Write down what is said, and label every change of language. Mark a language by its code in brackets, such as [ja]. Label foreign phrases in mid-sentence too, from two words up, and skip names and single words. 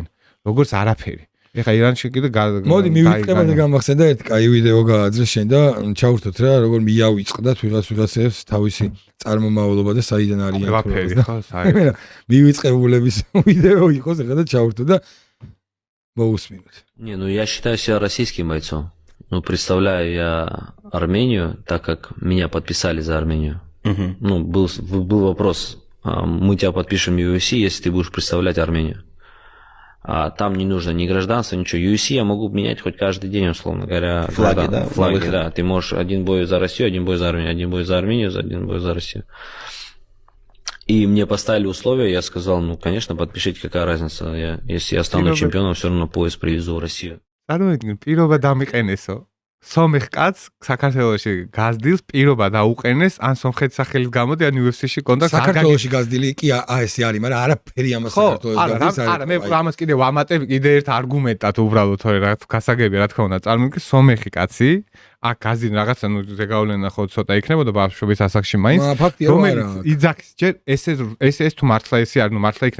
[ka] როგორც არაფერი. ეხა ირანში კიდე მოდი მივიწყებოდი გამახსენდა ერთ კაი ვიდეო გააძრე შენ და ჩავრთოთ რა როგორ მიავიწყდათ ვიღაცებს თავისი წარმომავლობა და საიდან არიან ყველაფერი მივიწყებულების ვიდეო იყოს ეხლა და ჩავრთო და მოусმინოთ. [ru] Не, ну я считаю себя российским бойцом. Ну представляю я Армению, так как меня подписали за Армению. Ну был вопрос Мы тебя подпишем в UFC, если ты будешь представлять Армению. А там не нужно ни гражданства, ничего. UFC я могу менять хоть каждый день, условно говоря. Флаги, да? Флаги, да. Ты можешь один бой за Россию, один бой за Армению, один бой за Армению, один бой за Россию. И мне поставили условия, я сказал, ну, конечно, подпишите, какая разница. Если я стану чемпионом, все равно пояс привезу в Россию. [ka] პირობა დამიყენესო. სომეხ კაცს საქართველოში გაზდილს პირობა დაუყენეს, ან სომხეთის სახელით გამოდი, ან UFC-ში კონტრაქტს საქართველოში გაზდილი კი ესე არის, მაგრამ არაფერი ამას საქართველოს გაზდილს არა, მე ამას კიდე ვამატებ კიდე ერთ არგუმენტად უბრალოდ, თორე რა გასაგები რა თქმა უნდა, წარმოვიდგინე სომეხი კაცი, აქ გაზდილი რაღაცა ნუ ზეგავლენა ხო ცოტა იქნებოდა ბავშვობის ასაკში მაინც, რომელიც იძახის ჯერ ეს თუ მართლა ესე არ ნუ მართლა იქნება.